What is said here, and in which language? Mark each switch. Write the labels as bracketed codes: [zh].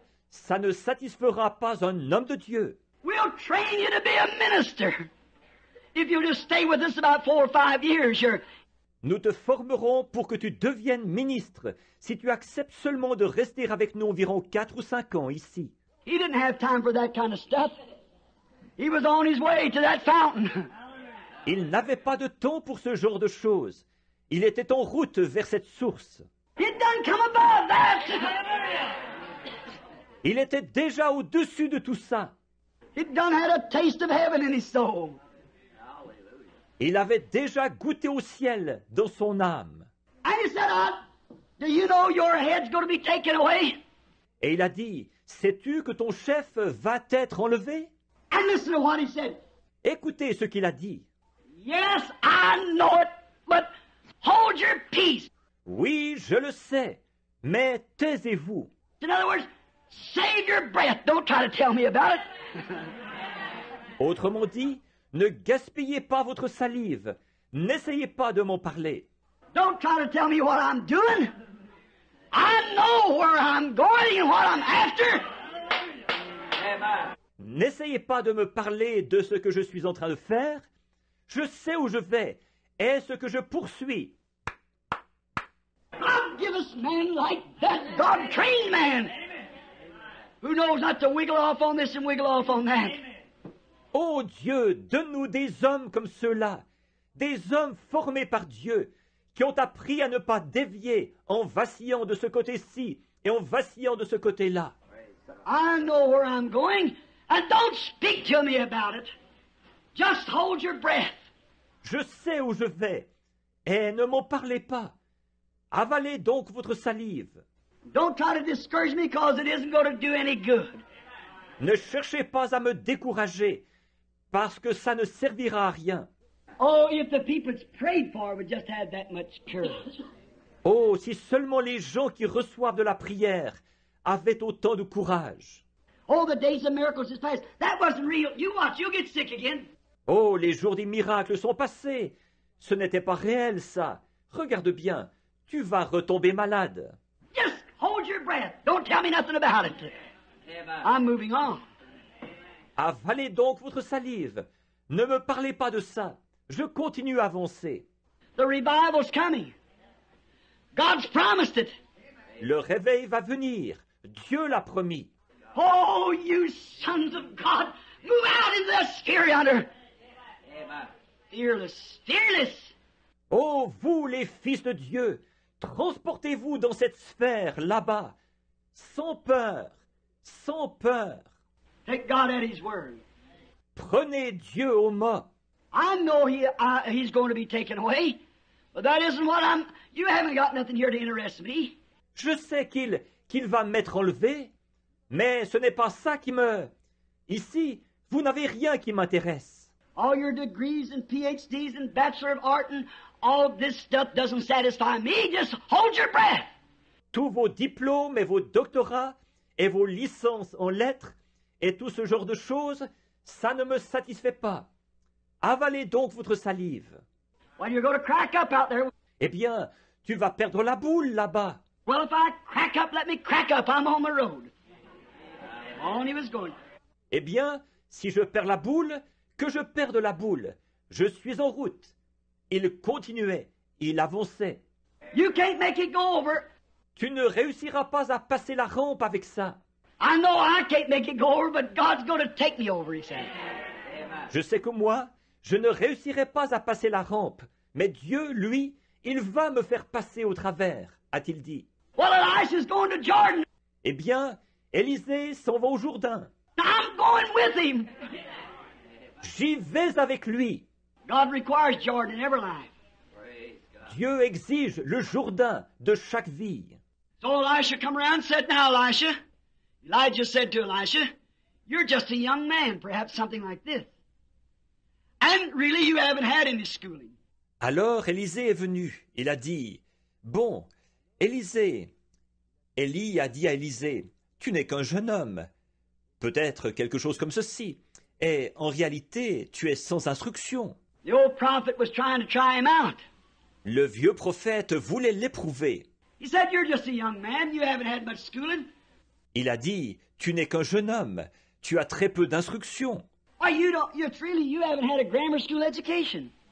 [fr] Ça ne satisfera pas un homme de Dieu. [en] We'll train you to be a minister. If you'll just stay with us about 4 or 5 years, you're... [fr] Nous te formerons pour que tu deviennes ministre, si tu acceptes seulement de rester avec nous environ 4 ou 5 ans ici. [en] He didn't have time for that kind of stuff. He was on his way to that fountain. [fr] Il n'avait pas de temps pour ce genre de choses. Il était en route vers cette source. [en] He'd done come above that. [fr] Il était déjà au-dessus de tout ça. [en] He'd done had a taste of heaven in his soul. [fr] Il avait déjà goûté au ciel dans son âme. [en] And he said, do you know your head's going to be taken away? [fr] Et il a dit, sais-tu que ton chef va être enlevé? [en] And listen to what he said. [fr] Écoutez ce qu'il a dit. [en] Yes, I know it, but hold your peace. [fr] Oui, je le sais, mais taisez-vous. [en] In other words, save your breath. Don't try to tell me about it. [fr] Autrement dit, ne gaspillez pas votre salive. N'essayez pas de m'en parler. [en] Don't try to tell me what I'm doing. I know where I'm going and what I'm after. [fr] N'essayez pas de me parler de ce que je suis en train de faire. Je sais où je vais et ce que je poursuis. [en] God give us men like that, God-trained man, who knows not to wiggle off on this and wiggle off on that. [fr] Ô Dieu, donne-nous des hommes comme ceux-là, des hommes formés par Dieu, qui ont appris à ne pas dévier en vacillant de ce côté-ci et en vacillant de ce côté-là. [en] I know where I'm going, and don't speak to me about it. Just hold your breath. [fr] Je sais où je vais, et ne m'en parlez pas. Avalez donc votre salive. [en] Don't try to discourage me because it isn't going to do any good. [fr] Ne cherchez pas à me décourager, parce que ça ne servira à rien. [en] Oh, if the people it's prayed for would just have that much courage. [fr] Oh, si seulement les gens qui reçoivent de la prière avaient autant de courage. [en] Oh, the days of miracles is past. That wasn't real. You watch, you'll get sick again. [fr] Oh, les jours des miracles sont passés. Ce n'était pas réel, ça. Regarde bien, tu vas retomber malade. [en] Just hold your breath. Don't tell me nothing about it. I'm moving on. [fr] Avalez donc votre salive. Ne me parlez pas de ça. Je continue à avancer. [en] The revival's coming. God's promised it. [fr] Le réveil va venir. Dieu l'a promis. [en] Oh, you sons of God, move out into the sphere yonder. Fearless, fearless. [fr] Oh, vous les fils de Dieu, transportez-vous dans cette sphère là-bas, sans peur, sans peur. [en] Take God at His word. [fr] Prenez Dieu au mot. [en] I know He's going to be taken away, but that isn't what I'm... You haven't got nothing here to interest me. [fr] Je sais qu'il va m'être enlevé, mais ce n'est pas ça qui me... Ici, vous n'avez rien qui m'intéresse. [en] All your degrees and PhDs and Bachelor of Art and all this stuff doesn't satisfy me. Just hold your breath. [fr] Tous vos diplômes et vos doctorats et vos licences en lettres et tout ce genre de choses, ça ne me satisfait pas. Avalez donc votre salive. [en] Well, you're going to crack up out there. [fr] Eh bien, tu vas perdre la boule là-bas. [en] Well, if I crack up, let me crack up. I'm on the road. On he was going. [fr] Eh bien, si je perds la boule, que je perde la boule. Je suis en route. Il continuait, il avançait. [en] You can't make it go over. [fr] Tu ne réussiras pas à passer la rampe avec ça. [en] I know I can't make it go over, but God's going to take me over, he said. [fr] Je sais que moi, je ne réussirai pas à passer la rampe, mais Dieu, lui, il va me faire passer au travers, a-t-il dit. [en] Well, Elisha's going to Jordan. [fr] Eh bien, Élisée s'en va au Jourdain. [en] I'm going with him. [fr] J'y vais avec lui. [en] God requires Jordan in every life. [fr] Dieu exige le Jourdain de chaque vie. [en] So Elisha come around and said, now, Elisha, Elijah said to Elisha, you're just a young man, perhaps something like this. And really you haven't had any schooling. [fr] Alors Élisée est venu. Il a dit, bon, Élisée. Élie a dit à Élisée, tu n'es qu'un jeune homme. Peut-être quelque chose comme ceci. Et en réalité, tu es sans instruction. [en] The old prophet was trying to try him out. [fr] Le vieux prophète voulait l'éprouver. [en] He said, you're just a young man, you haven't had much schooling. [fr] Il a dit, tu n'es qu'un jeune homme, tu as très peu d'instruction. [en] Why, you haven't had a grammar school education.